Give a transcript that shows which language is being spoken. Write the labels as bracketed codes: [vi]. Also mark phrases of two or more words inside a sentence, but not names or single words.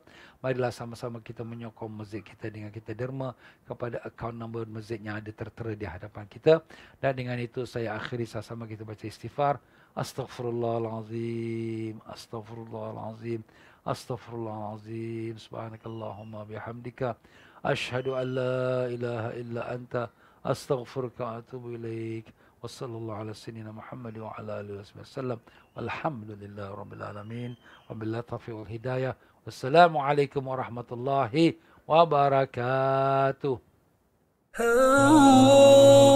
[ms] Marilah sama-sama kita menyokong masjid kita dengan kita derma kepada akaun nombor masjid yang ada tertera di hadapan kita. Dan dengan itu saya akhiri sama-sama kita baca istighfar. [ar] أستغفر الله العظيم. أستغفر الله العظيم. أستغفر الله العظيم. سبحانك اللهم بحمدك. أشهد أن لا إله إلا أنت. أستغفرك وأتوب إليك. وصلى الله على سيدنا محمد وعلى آله وسلم. والحمد لله رب العالمين. وبالله التوفيق والهداية. والسلام عليكم ورحمة الله وبركاته.